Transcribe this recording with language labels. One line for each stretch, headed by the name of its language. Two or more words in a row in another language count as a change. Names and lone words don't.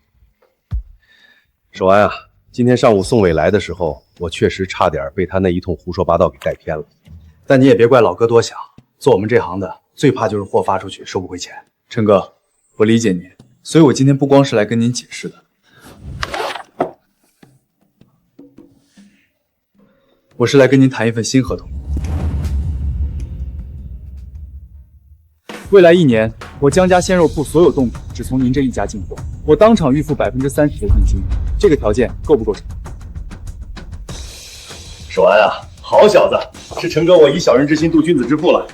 Chinese: 守安啊，今天上午宋伟来的时候，我确实差点被他那一通胡说八道给带偏了。但你也别怪老哥多想，做我們這行的最怕就是貨發出去收不回錢。陳哥，我理解你，所以我今天不光是來跟您解釋的。我是來跟您談一份新合同。未來1年，我江家鮮肉鋪所有凍品只從您這一家進貨，我當場預付30%的定金，這個條件夠不夠？守安啊，好小子，是陳哥我以小人之心度君子之腹了。